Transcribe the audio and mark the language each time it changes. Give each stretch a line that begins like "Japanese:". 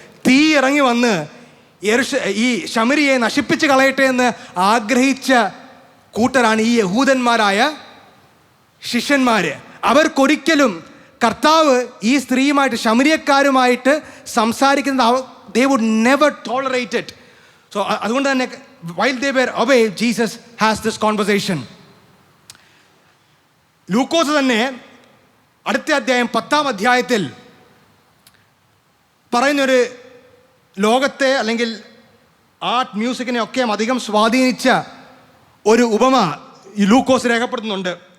Malayalam: തീ ഇറങ്ങി വന്ന് ഈ ശമരിയെ നശിപ്പിച്ച് കളയട്ടെ എന്ന് ആഗ്രഹിച്ച കൂട്ടരാണ് ഈ യഹൂദന്മാരായ ശിഷ്യന്മാർ. അവർക്കൊരിക്കലും കർത്താവ് ഈ സ്ത്രീയുമായിട്ട് ശമരിയക്കാരുമായിട്ട് സംസാരിക്കുന്നത്
English: they would never tolerate it. So
Malayalam: അതുകൊണ്ട് തന്നെ
English: while they were away, Jesus has this conversation.
Malayalam: ലൂക്കോസ് തന്നെ അടുത്ത അധ്യായം 10-ാം അധ്യായത്തിൽ പറയുന്നൊരു ലോകത്തെ അല്ലെങ്കിൽ ആർട്ട് മ്യൂസിക്കിനെ ഒക്കെ അധികം സ്വാധീനിച്ച ഒരു ഉപമ ഈ ലൂക്കോസ് രേഖപ്പെടുത്തുന്നുണ്ട്.